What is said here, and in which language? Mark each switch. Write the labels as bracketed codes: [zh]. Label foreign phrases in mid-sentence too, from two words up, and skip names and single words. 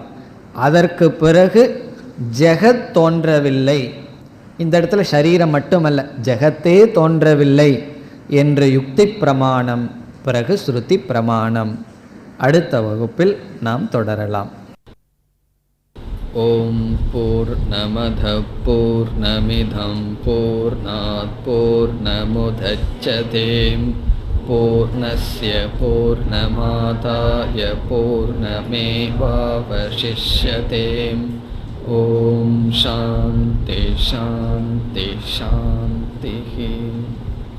[ta] அதற்கு பிறகு ஜெகத் தோன்றவில்லை, இந்த இடத்துல சரீரம் மட்டுமல்ல ஜெகத்தே தோன்றவில்லை என்று யுக்தி பிரமாணம், பிறகு ஸ்ருதி பிரமாணம். அடுத்த வகுப்பில் நாம் தொடரலாம். [sa] ओम् पूर्णमदः पूर्णमिदं पूर्णात् पूर्णमुदच्यते पूर्णस्य पूर्णमादाय पूर्णमेवावशिष्यते. ओम् शान्ति शान्ति शान्ति.